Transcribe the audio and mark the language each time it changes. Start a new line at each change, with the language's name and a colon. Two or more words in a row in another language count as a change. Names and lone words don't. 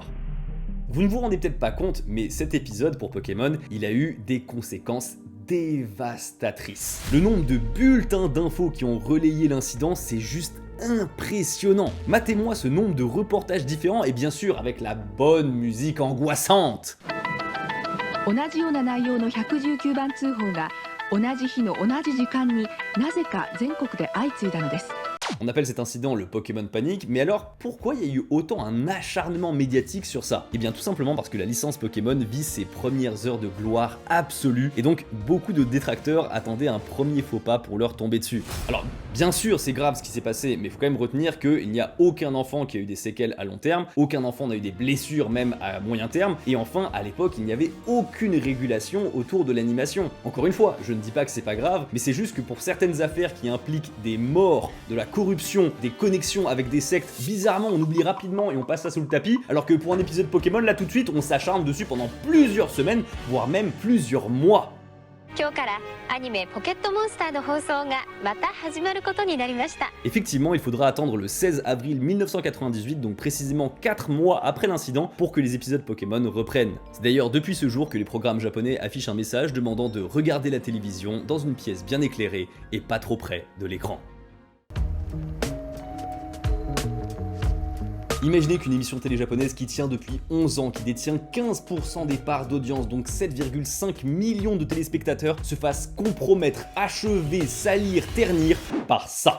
French: Vous ne vous rendez peut-être pas compte, mais cet épisode pour Pokémon, il a eu des conséquences dévastatrices. Le nombre de bulletins d'infos qui ont relayé l'incident, c'est juste impressionnant. Matez-moi ce nombre de reportages différents et bien sûr avec la bonne musique angoissante.
Japanese: 同じような内容の119番通報が同じ日の同じ時間になぜか全国で相次いだのです。
French: On appelle cet incident le Pokémon Panic, mais alors pourquoi il y a eu autant un acharnement médiatique sur ça? Eh bien tout simplement parce que la licence Pokémon vit ses premières heures de gloire absolue, et donc beaucoup de détracteurs attendaient un premier faux pas pour leur tomber dessus. Alors bien sûr c'est grave ce qui s'est passé, mais il faut quand même retenir qu'il n'y a aucun enfant qui a eu des séquelles à long terme, aucun enfant n'a eu des blessures même à moyen terme, et enfin à l'époque il n'y avait aucune régulation autour de l'animation. Encore une fois, je ne dis pas que c'est pas grave, mais c'est juste que pour certaines affaires qui impliquent des morts, de la corruption, des connexions avec des sectes, bizarrement on oublie rapidement et on passe ça sous le tapis, alors que pour un épisode Pokémon là tout de suite on s'acharne dessus pendant plusieurs semaines, voire même plusieurs mois.
Japanese: 今日からアニメ「ポケットモンスター」の放送がまた始まることになりました。
French: Effectivement, il faudra attendre le 16 avril 1998, donc précisément 4 mois après l'incident, pour que les épisodes Pokémon reprennent. C'est d'ailleurs depuis ce jour que les programmes japonais affichent un message demandant de regarder la télévision dans une pièce bien éclairée et pas trop près de l'écran. Imaginez qu'une émission télé japonaise qui tient depuis 11 ans, qui détient 15% des parts d'audience, donc 7,5 millions de téléspectateurs, se fasse compromettre, achever, salir, ternir par ça.